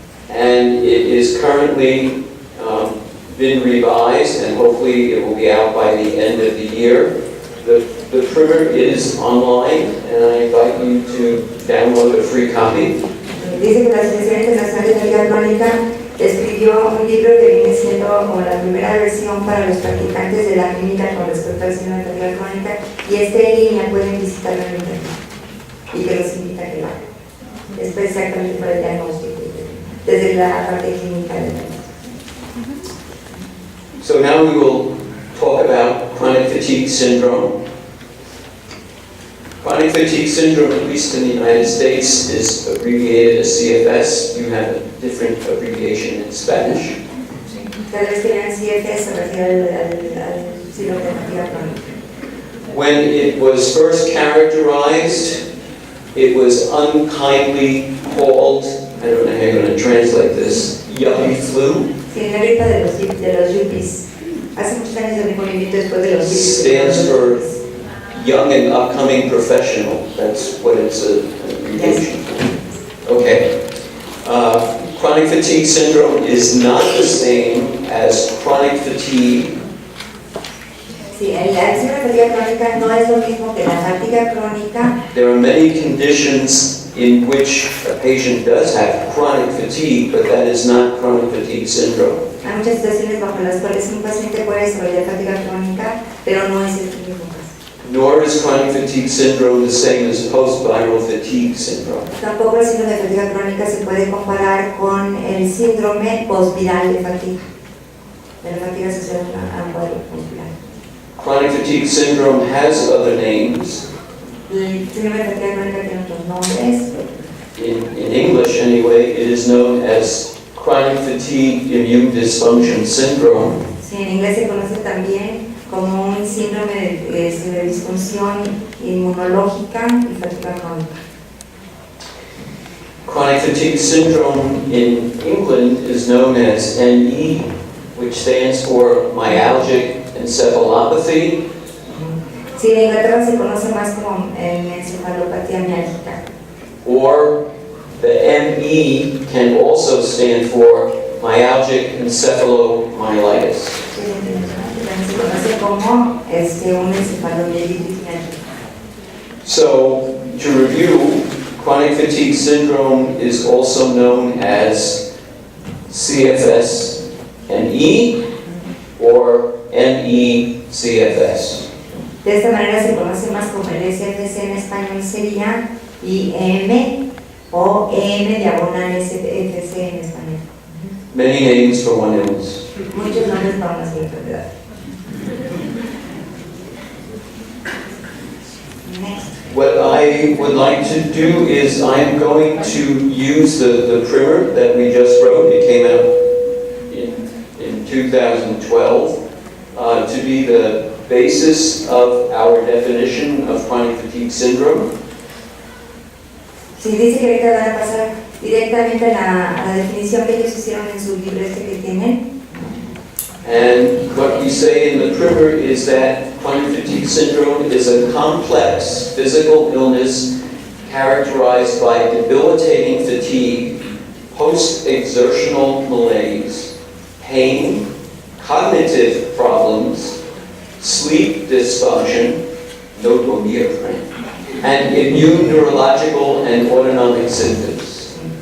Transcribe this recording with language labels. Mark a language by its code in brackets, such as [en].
[en] And it is currently been revised, and hopefully it will be out by the end of the year. The primer is online, and I invite you to download a free copy. [es] Dice que la Asociación Internacional de Fatiga Crónica escribió un libro que viene siendo como la primera versión para los practicantes de la clínica con respecto al síndrome de fatiga crónica, y en línea, pueden visitarlo en internet y que los invita a que lo hagan. Es exactamente para el diagnóstico desde la parte clínica del diagnóstico. [en] So now we will talk about chronic fatigue syndrome. Chronic fatigue syndrome, at least in the United States, is abbreviated as CFS. You have a different abbreviation in Spanish. [es] Tal vez que el CFS se refiere al síndrome de fatiga crónica. [en] When it was first characterized, it was unkindly called, I don't know how you're going to translate this, yuppie flu. [es] Sí, la gripa de los [en] yuppies. [es] Hace muchos años de descubrimiento después de los yuppies. [en] Stands for young and upcoming professional. That's what it's an abbreviation. Okay. Chronic fatigue syndrome is not the same as chronic fatigue. [es] Sí, el síndrome de fatiga crónica no es lo mismo que la fatiga crónica. [en] There are many conditions in which a patient does have chronic fatigue, but that is not chronic fatigue syndrome. [es] Hay muchas situaciones bajo las cuales un paciente puede desarrollar fatiga crónica, pero no es el mismo caso. [en] Nor is chronic fatigue syndrome the same as post-viral fatigue syndrome. [es] Tampoco el síndrome de fatiga crónica se puede comparar con el síndrome postviral de fatiga. De la fatiga asociada a un cuadro postviral. [en] Chronic fatigue syndrome has other names. [es] El síndrome de fatiga crónica tiene otros nombres. [en] In English, anyway, it is known as chronic fatigue immune dysfunction syndrome. [es] Sí, en inglés se conoce también como un síndrome de disfunción inmunológica y fatiga crónica. [en] Chronic fatigue syndrome in England is known as ME, which stands for myalgic encephalopathy. [es] Sí, en Inglaterra se conoce más como encefalopatía miálgica. [en] Or the ME can also stand for myalgic encephalomyelitis. [es] También se conoce como un encefalomielitis miálgica. [en] So, to review, chronic fatigue syndrome is also known as CFS ME or ME-CFS. [es] De esta manera se conoce más como el SFS en español sería IM o EM/SFS en español. [en] Many names for one illness. [es] Muchos nombres para una sola enfermedad. [en] Next. What I would like to do is I'm going to use the primer that we just wrote. It came out in 2012 to be the basis of our definition of chronic fatigue syndrome. [es] Sí, dice que ahorita van a pasar directamente a la definición que ellos hicieron en su libro que tienen. [en] And what we say in the primer is that chronic fatigue syndrome is a complex physical illness characterized by debilitating fatigue, post-exertional malaise, pain, cognitive problems, sleep dysfunction, note and immune, neurological, and autonomic symptoms.